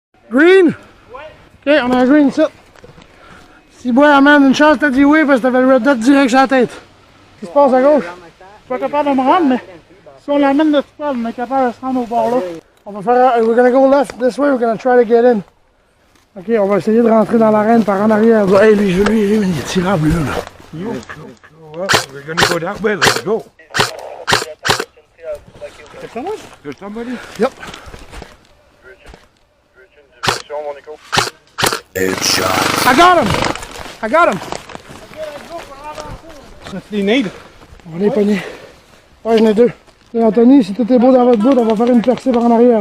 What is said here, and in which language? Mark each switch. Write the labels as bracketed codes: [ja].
[fr] Green? Ok, on a un green ici. Si bois amène une chance, t'as dit oui parce que t'avais le red dot direct sur la tête. Qu'est-ce qui se passe à gauche? Je suis pas capable de me rendre, mais si on l'amène de tout seul, on est capable de se rendre au bord là. On va faire. [en] We're gonna go left this way, we're gonna try to get in. [fr] Ok, on va essayer de rentrer dans l'arène par en arrière. Hey, lui, il est tirable là. [en] We're gonna go that way, let's go. There's somebody? Yep. [fr] Veux-tu une diversion, mon Nico? [en] I got him! You need? [fr] On est pogné. Ouais, j'en ai deux. Et Anthony, si tout est beau dans votre bout, on va faire une percée par en arrière.